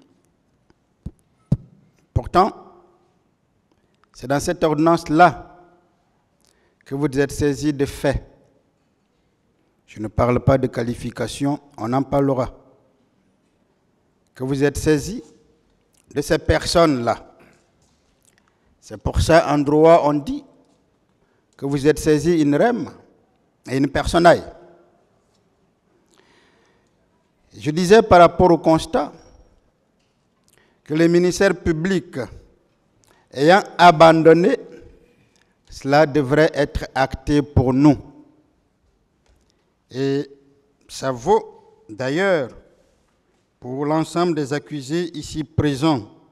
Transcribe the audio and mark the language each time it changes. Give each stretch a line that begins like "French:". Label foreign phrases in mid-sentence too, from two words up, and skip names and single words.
French: Pourtant, c'est dans cette ordonnance-là que vous êtes saisis de faits. Je ne parle pas de qualification, on en parlera. Que vous êtes saisis de ces personnes-là. C'est pour ça, en droit, on dit que vous êtes saisis
Latin: in rem et in personae.
French: Je disais par rapport au constat que les ministères publics ayant abandonné, cela devrait être acté pour nous. Et ça vaut d'ailleurs pour l'ensemble des accusés ici présents.